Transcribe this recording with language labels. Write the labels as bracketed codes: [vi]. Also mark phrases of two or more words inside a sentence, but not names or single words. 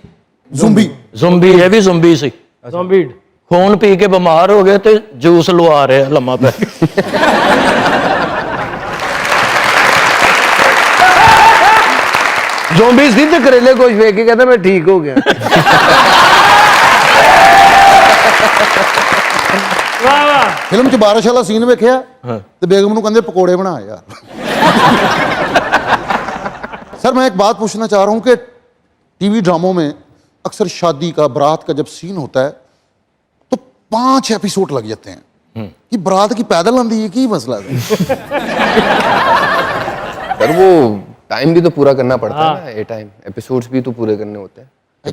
[pa] ਜ਼ੁੰਬੀ। ਜ਼ੁੰਬੀ, ਇਹ ਵੀ ਜ਼ੁੰਬੀ ਸੀ। ਜ਼ੋਂਬੀ ਖੂਨ ਪੀ ਕੇ ਬਿਮਾਰ ਹੋ ਗਏ ਤੇ ਜੂਸ ਲਵਾ ਰਿਹਾ ਲੰਮਾ ਪੈ ਕੇ। ਜ਼ੋਂਬੀ ਸੀ ਤੇ ਕਰੇਲੇ ਕੁਝ ਵੇਖ ਕੇ ਕਹਿੰਦਾ ਮੈਂ ਠੀਕ ਹੋ ਗਿਆ। ਫ਼ਿਲਮ ਚ ਬਾਰਿਸ਼ ਵਾਲਾ ਸੀਨ ਵੇਖਿਆ ਤੋ ਬੇਗਮ ਨੂੰ ਕਹਿੰਦੇ ਪਕੌੜੇ ਬਣਾ ਯਾਰ। [ur] سر میں ایک بات پوچھنا چاہ رہا ہوں کہ ٹی وی ڈراموں میں اکثر شادی کا، بارات کا جب سین ہوتا ہے تو 5 ایپیسوڈ لگ جاتے ہیں کہ بارات کی [pa] ਪੈਦਲ ਆਂਦੀ ਹੈ, ਕੀ ਮਸਲਾ ਹੈ? [ur] پر وہ ٹائم بھی تو پورا کرنا پڑتا ہے نا، یہ ٹائم ایپیسوڈز بھی تو پورے کرنے ہوتے ہیں.